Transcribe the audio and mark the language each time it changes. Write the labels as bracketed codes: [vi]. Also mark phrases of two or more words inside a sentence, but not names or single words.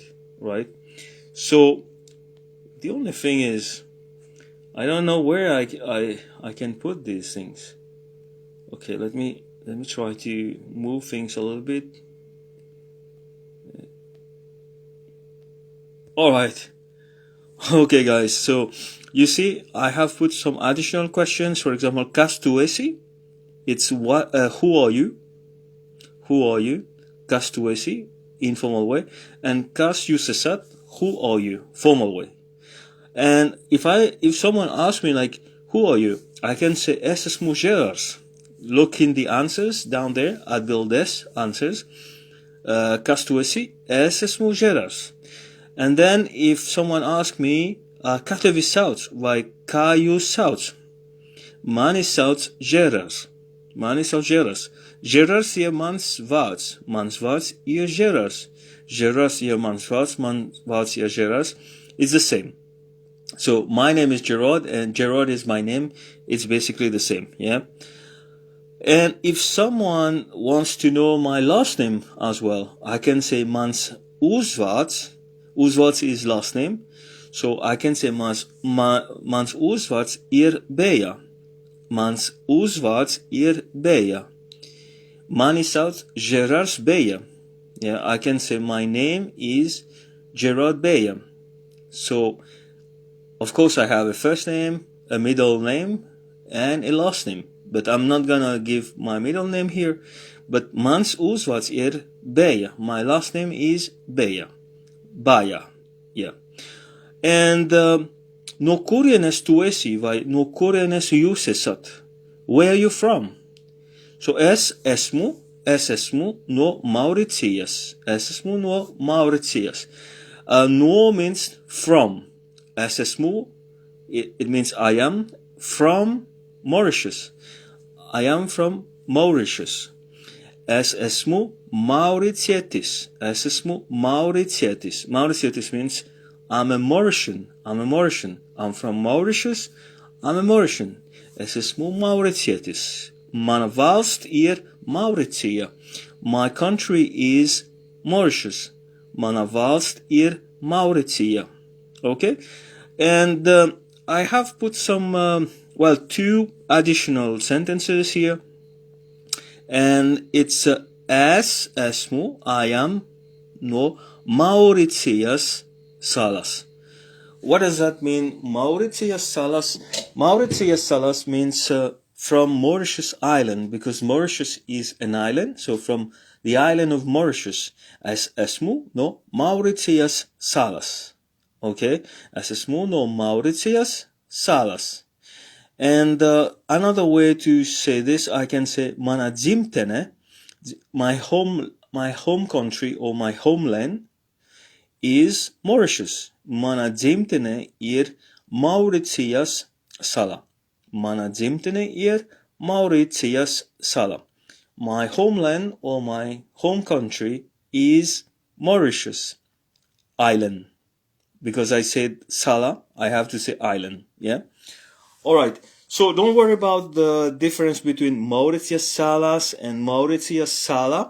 [en] So the only thing is, I don't know where I can put these things. Okay, let me try to move things a little bit. All right. Okay, guys, so you see, I have put some additional questions. For example, [lv] kas tu esi? [en] It's what? Who are you? Who are you? [lv] Kas tu esi? [en] Informal way. [lv] And kas jūs esat? [en] Who are you? Formal way. And if someone asks me like, who are you? I can say [lv] es esmu Gerards. [en] Look in the answers down there. [lv] Atbildes, answers. Kas tu esi? Es esmu Gerards. [en] And then if someone asks me, [lv] kā tevi sauc, vai kā jūs sauc? Mani sauc Gerards. Gerards ir mans vārds. Mans vārds ir Gerards. Gerards ir mans vārds. Mans vārds ir Gerards. [en] It's the same. So my name is Gerard and Gerard is my name. It's basically the same, yeah? And if someone wants to know my last name as well, I can say [lv] mans uzvārds. [en] Uzvārds is last name. So I can say [lv] mans uzvārds ir Beja. Mans uzvārds ir Beja. Mani sauc Gerards Beja. [en] Yeah, I can say my name is Gerard Beja. So, of course, I have a first name, a middle name, and a last name. But I'm not gonna give my middle name here. But [lv] mans uzvārds ir Beja. [en] My last name is Beja. Baja, yeah. [lv] And no kurienes tu esi, vai no kurienes jūs esat? [en] Where are you from? So [lv] es esmu no Mauritius. Es esmu no Mauritius. No [en] means from. [lv] Es esmu, [en] it means I am from Mauritius. I am from Mauritius. [lv] Es esmu Mauritietis. Es esmu Mauritietis. [en] Mauritietis means I'm a Mauritian. I'm from Mauritius. I'm a Mauritian. [lv] Es esmu Mauritietis. Mana valsts ir Mauricija. [en] My country is Mauritius. [lv] Mana valsts ir Mauricija. [en] Okay? And I have put some, two additional sentences here. And it's [lv] es esmu, [en] I am [lv] no Mauritius salas. [en] What does that mean? [lv] Mauritius salas. Mauritius salas [en] means from Mauritius Island, because Mauritius is an island. So from the island of Mauritius. [lv] Es esmu no Mauritius salas. [en] Okay? [lv] Es esmu no Mauritius salas. [en] And another way to say this, I can say [lv] mana dzimtene, [en] my home country or my homeland is Mauritius. [lv] Mana dzimtene ir Mauritius sala. Mana dzimtene ir Mauritius sala. [en] my homeland or my home country is Mauritius island. Because I said Sala, I have to say island. Yeah. All right. So don't worry about the difference between Mauritius Salas and Mauritius Sala.